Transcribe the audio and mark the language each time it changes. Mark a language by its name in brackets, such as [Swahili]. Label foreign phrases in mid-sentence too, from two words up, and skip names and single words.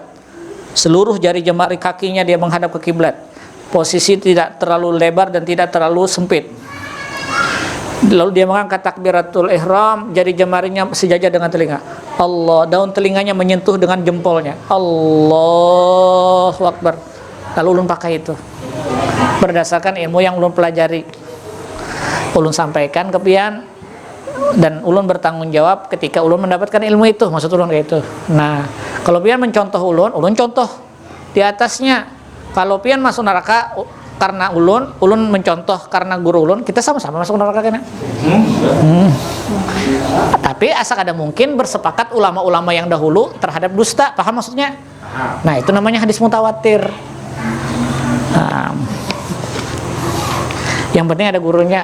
[Indonesian] Seluruh jari jemari kakinya dia menghadap ke kiblat. Posisi tidak terlalu lebar dan tidak terlalu sempit. Lalu dia mengangkat takbiratul ihram, jari jemarinya sejajar dengan telinga. Allah, daun telinganya menyentuh dengan jempolnya. [Arabic] الله أكبر. [Indonesian] Lalu ulun pakai itu. Berdasarkan ilmu yang ulun pelajari. Ulun sampaikan ke pian dan ulun bertanggung jawab ketika ulun mendapatkan ilmu itu. Maksud ulun kayak itu. Nah, kalau pian mencontoh ulun contoh di atasnya. Kalau pian masuk neraka karena ulun mencontoh karena guru ulun, kita sama-sama masuk neraka kan? Tapi asal ada mungkin bersepakat ulama-ulama yang dahulu terhadap dusta, paham maksudnya? Nah, itu namanya hadis mutawatir. Yang penting ada gurunya.